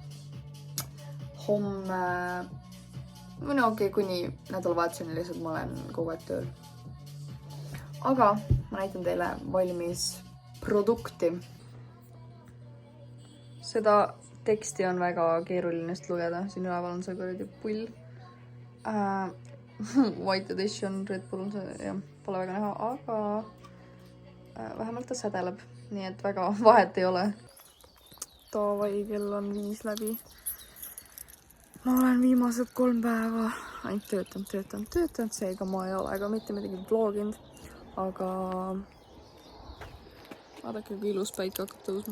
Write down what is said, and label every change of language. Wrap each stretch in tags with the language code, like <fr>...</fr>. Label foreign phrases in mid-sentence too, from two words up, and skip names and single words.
<et>Homme, no okei, kuni nädalavahetuseni lihtsalt ma olen kogu aeg tööl. Aga ma näitan teile valmis produkti. Seda teksti on väga keeruline lugeda. Siin üleval on see kuradi pull. White edition Red Bull on see, jah, pole väga näha, aga vähemalt ta sädeleb. Nii et väga vahet ei ole. Davai, kell on 5 läbi. Ma olen viimased 3 päeva ainult töötanud, seega ma ei ole ka mitte midagi vloginud, aga vaadake, kui ilus päike hakkab tõusma.</et>